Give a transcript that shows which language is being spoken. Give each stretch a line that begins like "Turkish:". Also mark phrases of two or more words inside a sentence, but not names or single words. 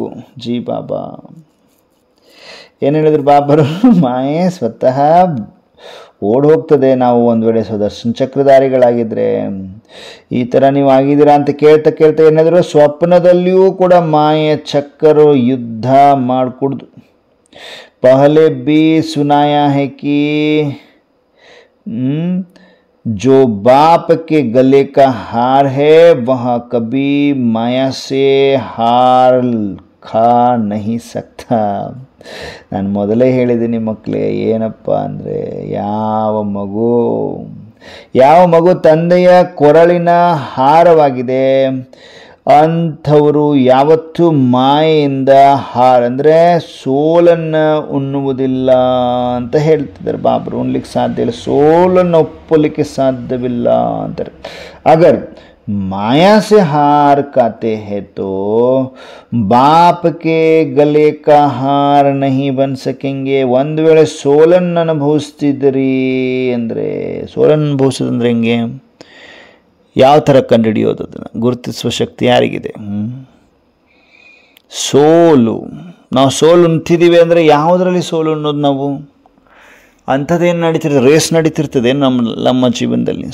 Kannada: ಜಿ ಬಾಬಾ ಏನು ಹೇಳಿದ್ರು ಬಾಬರು, ಮಾಯೆ ಸ್ವತಃ ಓಡ್ ಹೋಗ್ತದೆ ನಾವು ಒಂದು ವೇಳೆ ಸ್ವದರ್ಶನ ಚಕ್ರಧಾರಿಗಳಾಗಿದ್ದರೆ. ಈ ಥರ ನೀವು ಆಗಿದ್ದೀರಾ ಅಂತ ಕೇಳ್ತಾ ಏನಾದರೂ ಸ್ವಪ್ನದಲ್ಲಿಯೂ ಕೂಡ ಮಾಯೆ ಚಕ್ಕರು ಯುದ್ಧ ಮಾಡಿಕೊಡ್ದು.
Hindi: पहले भी सुनाया है कि जो बाप के गले का हार है वह कभी माया से हार खा नहीं सकता.
Kannada: ನಾನು ಮೊದಲೇ ಹೇಳಿದ್ದೀನಿ ಮಕ್ಕಳೇ, ಏನಪ್ಪ ಅಂದರೆ ಯಾವ ಮಗು ತಂದೆಯ ಕೊರಳಿನ ಹಾರವಾಗಿದೆ ಅಂಥವರು ಯಾವತ್ತೂ ಮಾಯೆಯಿಂದ ಅಂದರೆ ಸೋಲನ್ನು ಉಣ್ಣುವುದಿಲ್ಲ ಅಂತ ಹೇಳ್ತಿದ್ದಾರೆ ಬಾಬರು. ಉಣ್ಲಿಕ್ಕೆ ಸಾಧ್ಯ ಇಲ್ಲ, ಸೋಲನ್ನು ಒಪ್ಪಲಿಕ್ಕೆ ಸಾಧ್ಯವಿಲ್ಲ ಅಂತಾರೆ.
Hindi: ಅಗರ್ माया से हार खाते हैं तो बाप के गले का हार नहीं बन सकेंगे.
Kannada: ಒಂದು ವೇಳೆ ಸೋಲನ್ನು ಅನುಭವಿಸ್ತಿದ್ರಿ ಅಂದರೆ, ಸೋಲನ್ನು ಅನುಭವಿಸೋದಂದ್ರೆ ಹೆಂಗೆ, ಯಾವ ಥರ ಕಂಡುಹಿಡಿಯೋದು, ಅದನ್ನು ಗುರುತಿಸುವ ಶಕ್ತಿ ಯಾರಿಗಿದೆ? ನಾವು ಸೋಲು ಉಣ್ತಿದ್ದೀವಿ ಅಂದರೆ ಯಾವುದರಲ್ಲಿ ಸೋಲು ಅನ್ನೋದು ನಾವು ಅಂಥದ್ದೇನು ನಡೀತಿರ್ತದೆ, ರೇಸ್ ನಡೀತಿರ್ತದೆ ನಮ್ಮ ಜೀವನದಲ್ಲಿ.